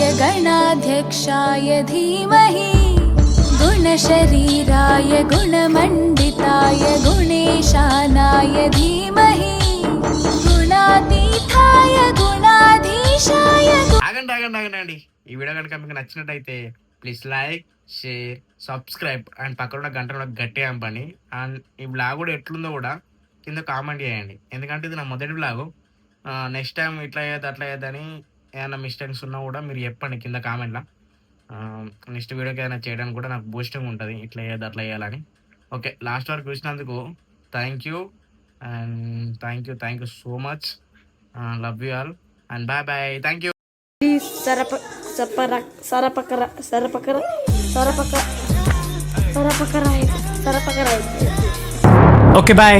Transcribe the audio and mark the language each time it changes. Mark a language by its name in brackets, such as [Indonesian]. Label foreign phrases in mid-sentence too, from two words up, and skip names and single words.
[Sanskrit] गणाध्यक्षाय धीमहि गुणशरीराय गुणमण्डिताय गुणेशानाय धीमहि गुणातीताय गुणाधीशाय [Telugu] ఆగండి. ఈ వీడియో కనుక మీకు నచ్చినట్టయితే [English] please like, share, subscribe and [Telugu] పక్కన ఉన్న గంట గట్టిగా పంపండి. అండ్ ఈ బ్లాగ్ కూడా ఎట్లుందో కూడా కింద కామెంట్ చేయండి. ఎందుకంటే ఇది నా మొదటి బ్లాగు. [English] next time [Telugu] ఇట్లా అయ్యేది అట్లా అయ్యేదని ఏమైనా మిస్టేక్స్ ఉన్నా కూడా మీరు చెప్పండి కింద కామెంట్లో. [English] next video [Telugu] ఏదైనా చేయడానికి కూడా నాకు బూస్టింగ్ ఉంటుంది, ఇట్లా అయ్యేది అట్లా వేయాలని. [English] okay, last [Telugu] వరకు చూసినందుకు [English] thank you and thank you so much. love you all and bye bye. thank you. Okay, bye.